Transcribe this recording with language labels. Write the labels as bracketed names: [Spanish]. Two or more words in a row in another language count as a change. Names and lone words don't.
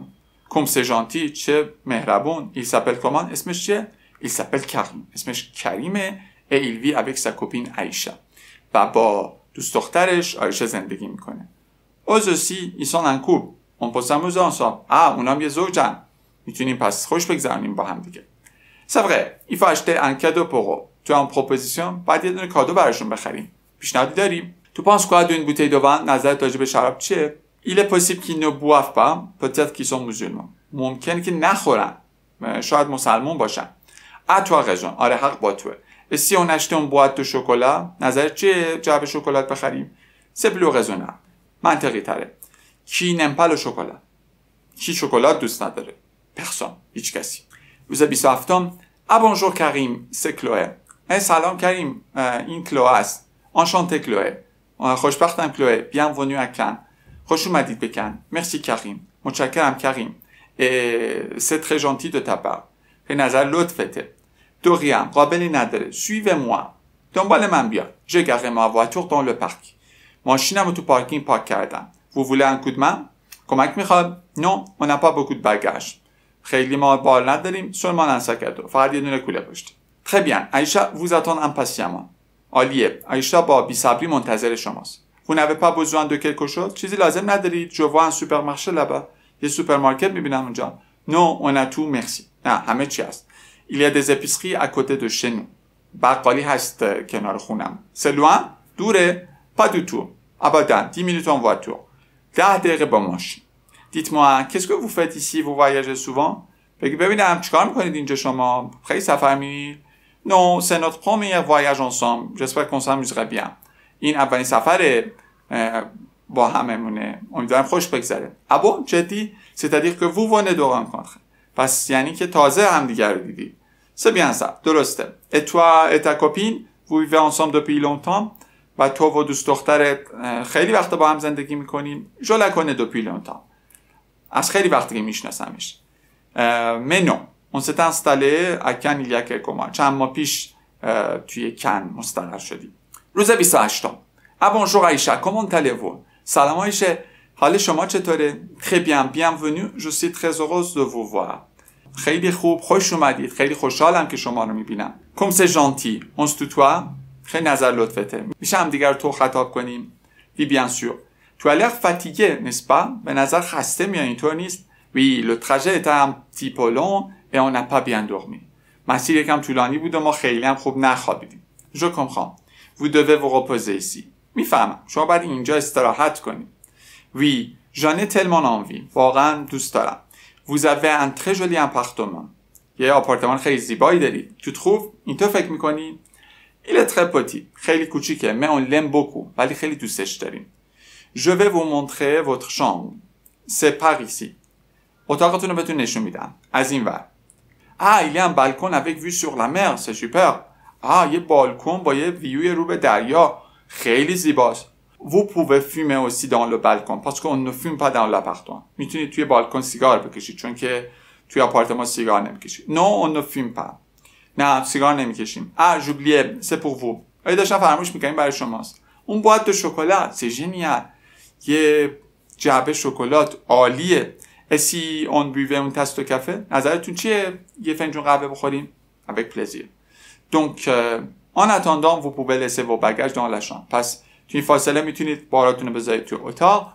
[French] comme c'est gentil. [Persian] چه مهربون. [French] il s'appelle comment? [Persian] اسمش چیه؟ [French] il s'appelle Karim. [Persian] اسمش کریمه [French] et il vit avec sa copine Aïcha. [Persian] و با دوست دخترش آیشه زندگی میکنه. [French] eux aussi, ils sont en couple. on peut s'amuser ensemble. [Persian] اونام یه زوجن. میتونیم پس خوش بگذرونیم با هم دیگه. [French] c'est vrai. il faut acheter un cadeau pour eux. tu as une proposition? [Persian] باید یه دونه کادو براشون بخریم. پیشنهادی داریم. [French] tu penses quoi d'une bouteille de vin? [Persian] نظرت راجع به شراب چیه؟ [French] il est possible qu'ils ne boivent pas. peut-être qu'ils sont musulmans. [Persian] ممکنه که نخورن. شاید مسلمان باشن. [French] tu as raison. [Persian] آره حق با توه. [French] et si on achetait une boîte de chocolat? [Persian] نظرت چیه جعبه شکلات بخریم؟ [French] c'est plus raisonnable. [Persian] منطقی تره. [French] qui n'aime pas le chocolat? [Persian] کی شکلات دوست نداره؟ personne. هیچ کسی. روز 27. [French] bonjour Karim, c'est Chloé. [Persian] سلام کریم، این کلوه است. enchanté Chloé. خوشبختم کلوه. [French] bienvenue à Cannes. [Persian] خوش اومدید به کن. merci Karim. متشکرم کریم. [French] c'est très gentil de ta part. [Persian] به نظر لطفته. [French] de rien. [Persian] قابلی نداره. [French] suivez-moi. [Persian] دنبال من بیا. [French] j'ai garé ma voiture dans le parc. [Persian] ماشینم رو تو پارکینگ پارک کردم. [French] vous voulez un coup de main؟ [Persian] کمک میخواد؟ [French] non on n'a pas beaucoup de bagages. [Persian] خیلی ما بار نداریم. [French] seulement un sac à dos. [Persian] فقط یه دونه کوله پشتی. [French] très bien. عایشا vous attend impatiemment. [Persian] عالیه. عایشا با بی‌صبری منتظر شماست. [French] vous n'avez pas besoin de quelque chose؟ [Persian] چیزی لازم ندارید؟ [French] je vois un supermarché là-bas. [Persian] یه سوپرمارکت میبینم اونجا. [French] non on a tout merci. [Persian] نه همه چی هست. [French] il y a des épiceries à côté de chez nous. [Persian] بقالی هست کنار خونم. [French] c'est loin؟ دوره؟ pas du tout. [Persian] ابدا [French] 10 minutes en voiture. [Persian] 10 دقیقه با ماشین. [French] dites-moi qu'est-ce que vous faites ici؟ vous voyagez souvent؟ [Persian] ببینم چیکار میکنید اینجا شما؟ خیلی سفر میرید؟ [French] non c'est notre premier voyage ensemble. j'espère qu'on s'amusera bien. [Persian] این اولین سفر با هممونه. امیدوارم خوش بگذره. [French] ah bon [Persian] جدی؟ [French] c'est-à-dire que vous venez de rencontrer. [Persian] پس یعنی که تازه همدیگر رو دیدید. [French] c'est bien ça. درسته. et toi et ta copine vous vivez ensemble depuis longtemps؟ [Persian] و تو و دوست دخترت خیلی وقت با هم زندگی میکنیم. [French] je la connais depuis longtemps. [Persian] از خیلی وقتی که میشناسمش. [French] mais non on s'est installé à Cannes il y a quelques mois. [Persian] چند ماه پیش توی کن مستقر شدیم. روز 28. [French] ah bonjour Aïcha comment allez-vous؟ [Persian] سلام عایشه حال شما چطوره؟ [French] très bien bienvenue je suis très heureuse de vous voir. [Persian] خیلی خوب خوش اومدید. خیلی خوشحالم که شما رو میبینم. [French] comme c'est gentil on se tutoie؟ [Persian] خیلی نظر لطفته. میشه هم دیگر تو خطاب کنیم؟ [French] oui bien sûr. tu as l'air fatigué n'est-ce pas؟ [Persian] به نظر خسته میای اینطور نیست؟ [French] oui le trajet était un petit peu long et on n'a pas bien dormi. [Persian] مسیر یکم طولانی بود و ما خیلی هم خوب نخوابیدیم. [French] je comprends. vous devez vous reposer ici. [Persian] میفهمم. شما باید اینجا استراحت کنید. [French] oui j'en ai tellement envie. [Persian] واقعا دوست دارم. [French] vous avez un très joli appartement. [Persian] یه آپارتمان خیلی زیبایی دارید. [French] tu trouves؟ [Persian] اینطور فکر میکنی؟ [French] il est très petit. [Persian] خیلی کوچیکه. [French] mais on l'aime beaucoup. [Persian] ولی خیلی دوستش داریم. [French] je vais vous montrer votre chambre. c'est par ici. [Persian] اتاقتون رو بهتون نشون میدم. از این ور. [French] ah il y a un balcon avec vue sur la mer. c'est super. [Persian] یه بالکن با یه ویوی رو به دریا. خیلی زیباست. [French] vous pouvez fumer aussi dans le balcon parce qu'on ne fume pas dans l'appartement. [Persian] میتونید توی بالکن سیگار بکشید چون که توی آپارتمان سیگار نمیکشید. [French] non on ne fume pas. [Persian] نه سیگار نمیکشیم. [French] j'oubliais c'est pour vous. [Persian] داشتم فراموش میکنیم برای شماست. [French] اون boîte de chocolat c'est génial. [Persian] یه جعبه شکلات عالیه. [French] et si on buvait une tasse de café؟ [Persian] نظرتون چیه یه فنجون قهوه بخوریم؟ [French] avec plaisir. donc en attendant vous pouvez laisser vos bagages dans la chambre. [Persian] پس توی فاصله میتونید باراتون رو بذارید توی اتاق.